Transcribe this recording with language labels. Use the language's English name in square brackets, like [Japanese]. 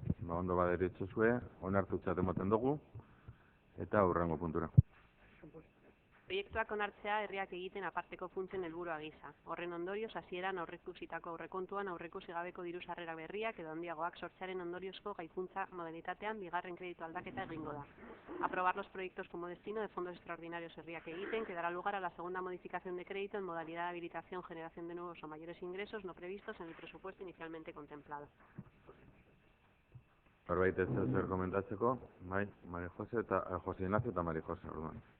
[Basque] Ba, ondo baderitzozue, onartutzat ematen dugu, eta hurrengo puntura. Proiektuak onartzea herriak egiten aparteko funtsen helburua gisa. Horren ondorioz, hasieran aurreikusitako aurrekontuan aurreikusi gabeko diru sarrera berriak edo handiagoak sortzearen ondoriozko gaikuntza modalitatean bigarren kreditu aldaketa egingo da. [Spanish] Aprobar los proyectos como destino de fondos extraordinarios herriak egiten, que dará lugar a la segunda modificación de crédito en modalidad de habilitación, generación de nuevos o mayores ingresos no previstos en el presupuesto inicialmente contemplado. [Basque] Norbait ez zer komentatzeko, bai, Jose Ignacio eta Mari Jose, orduan.